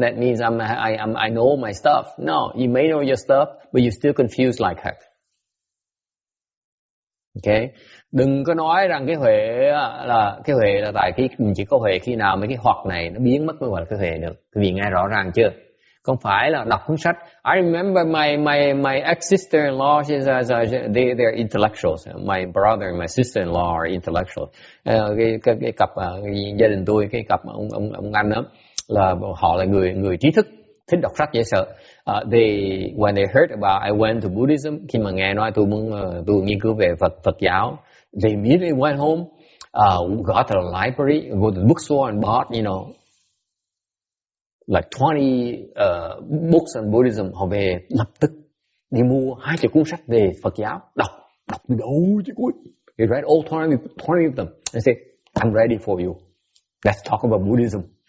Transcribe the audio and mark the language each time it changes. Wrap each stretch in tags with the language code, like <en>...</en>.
<en>That means I know my stuff. No, you may know your stuff, but you're still confused like her.</en> <vi>Okay, đừng có nói rằng cái huệ là tại mình chỉ có huệ khi nào mấy cái hoặc này nó biến mất mới gọi là cái huệ được. Quý vị nghe rõ ràng chưa? Không phải là đọc cuốn sách.</vi> <en>I remember my ex-sister-in-law, they're intellectuals. My brother and my sister-in-law are intellectuals.</en> <vi>Cái cặp gia đình tôi, cái cặp ông anh đó là họ là người trí thức, thích đọc sách dễ sợ.</vi> <en>When they heard about I went to Buddhism,</en> <vi>khi mà nghe nói tôi nghiên cứu về Phật giáo,</vi> <en>they immediately went home, got to the library, go to the bookstore and bought, like 20 books on Buddhism.</en> <vi>Họ về lập tức đi mua 20 cuốn sách về Phật giáo, đọc từ đầu chứ cuối.</vi> <en>They read all 20 of them. They say, I'm ready for you. Let's talk about Buddhism.</en>